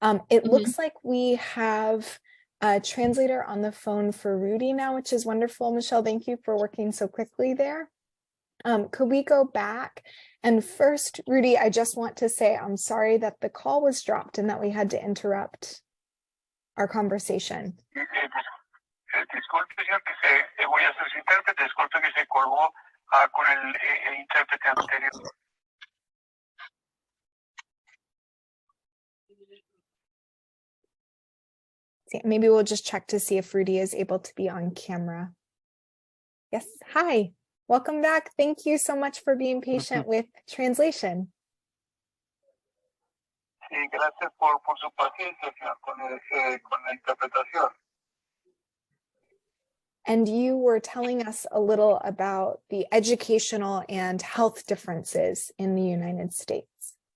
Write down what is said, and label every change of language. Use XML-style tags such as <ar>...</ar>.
<en>It looks like we have a translator on the phone for Rudy now, which is wonderful. Michelle, thank you for working so quickly there. Could we go back? And first, Rudy, I just want to say I'm sorry that the call was dropped and that we had to interrupt our conversation.</en> <es>Disculpe, señor, que voy a ser su intérprete. Disculpe que se colgó con el intérprete anterior.</es> <en>Maybe we'll just check to see if Rudy is able to be on camera. Yes, hi, welcome back. Thank you so much for being patient with translation.</en> <es>Sí, gracias por su paciencia, señor, con la interpretación.</es> <en>And you were telling us a little about the educational and health differences in the United States.</en>